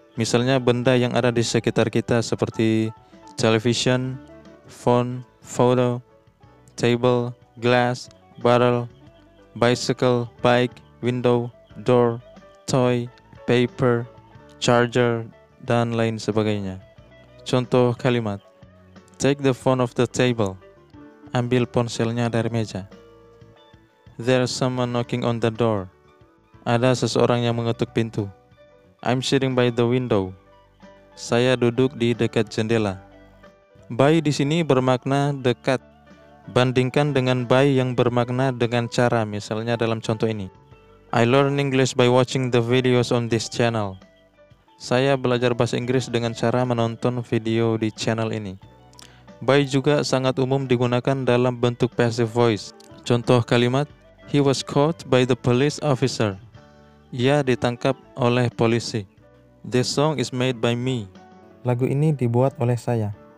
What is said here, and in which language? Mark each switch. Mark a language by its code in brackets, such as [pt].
[id] Misalnya benda yang ada di sekitar kita seperti television, phone, photo, table, glass, bottle, bicycle, bike, window, door, toy, paper, charger, dan lain sebagainya. Contoh kalimat. [en] Take the phone off the table. [id] Ambil ponselnya dari meja. [en] There's someone knocking on the door. [id] Ada seseorang yang mengetuk pintu. [en] I'm sitting by the window. [id] Saya duduk di dekat jendela. By di sini bermakna dekat. Bandingkan dengan by yang bermakna dengan cara, misalnya dalam contoh ini. [en] I learn English by watching the videos on this channel. [id] Saya belajar bahasa Inggris dengan cara menonton video di channel ini. By juga sangat umum digunakan dalam bentuk passive voice. Contoh kalimat, [en] he was caught by the police officer. [id] Ia ditangkap oleh polisi. [en] This song is made by me. [id] Lagu ini dibuat oleh saya.